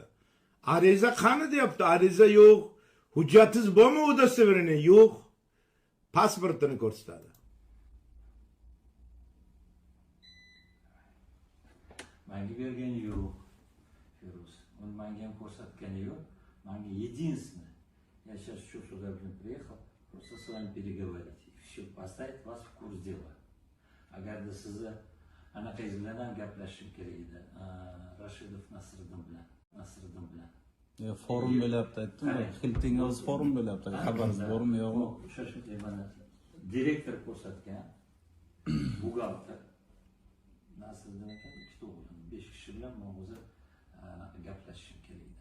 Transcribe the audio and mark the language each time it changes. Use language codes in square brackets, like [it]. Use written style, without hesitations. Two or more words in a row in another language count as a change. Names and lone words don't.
[uz] Ariza qani deyapti. Ariza yo'q. Hujjatingiz bormi udostоверение? Yo'q. Pasportini ko'rsatadi. Menga bergani yo'q. Feruz. Он menga ham ko'rsatgani yo'q. Menga единственное. [ru] Я сейчас еще сюда, приехал, просто с вами переговорить. И все, поставить вас в курс дела. [uz] Agarda sizni anaqangiz bilan ham gaplashishim kerak edi. Rashidov Nasriddin bilan. Yo, forum bo'lyapti aytdim-ku. Hiltingga o'z forum bo'lyapti. Xabaringiz bormi yo'qmi? O'sha shunday mana direktor ko'rsatgan. Buxgalter Nasriddin ekan, ikkita o'g'lim, 5 kishi bilan men o'zi gaplashishim kerak edi.